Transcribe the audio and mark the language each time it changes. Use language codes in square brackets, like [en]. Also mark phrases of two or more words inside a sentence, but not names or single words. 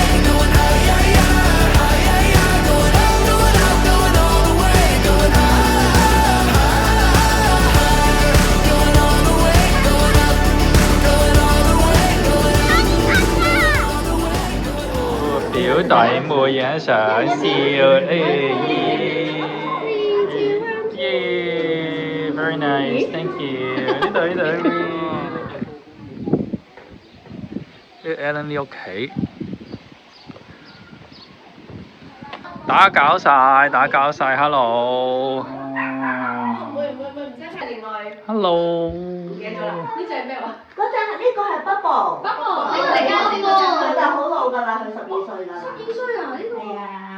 [en] Going out, yeah, yeah. Going out, going out, going all the way. Going high, going all the way. Going up, going all the way. Going [yue] 表弟妹影相笑，耶 [en] very nice，thank you。 [yue] 呢度。 Alan 呢屋企。打攪晒 ，hello。Hello。嗰隻呢個係 Bubble，佢就好老㗎啦，佢12歲㗎啦。12歲啊？呢個係啊。